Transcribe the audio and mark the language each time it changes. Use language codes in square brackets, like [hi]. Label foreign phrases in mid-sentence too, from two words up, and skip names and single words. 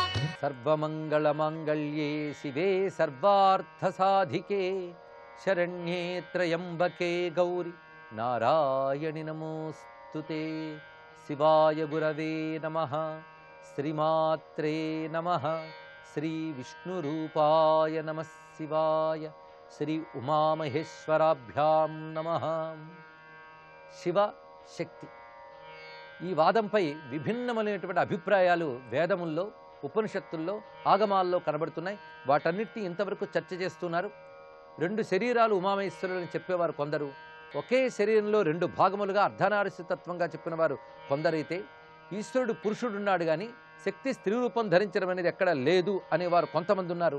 [sa] सर्वमङ्गलमाङ्गल्ये शिवे सर्वार्थसाधिके शरण्ये त्र्यम्बके गौरि नारायणि नमोऽस्तुते। शिवाय गुरवे नमः। श्रीमात्रे नमः। श्री विष्णुरूपाय नमः शिवाय। श्री उमामहेश्वराभ्यां नमः। [te] శివ శక్తి ఈ వాదంపై విభిన్నమైనటువంటి అభిప్రాయాలు వేదముల్లో, ఉపనిషత్తుల్లో, ఆగమాల్లో కనబడుతున్నాయి. వాటన్నిటిని ఇంతవరకు చర్చ చేస్తున్నారు. రెండు శరీరాలు ఉమామహేశ్వరులని చెప్పేవారు కొందరు, ఒకే శరీరంలో రెండు భాగములుగా అర్ధనారీశ్వరతత్వంగా చెప్పిన వారు కొందరైతే, ఈశ్వరుడు పురుషుడున్నాడు కానీ శక్తి స్త్రీ రూపం ధరించడం అనేది ఎక్కడ లేదు అనేవారు కొంతమంది ఉన్నారు.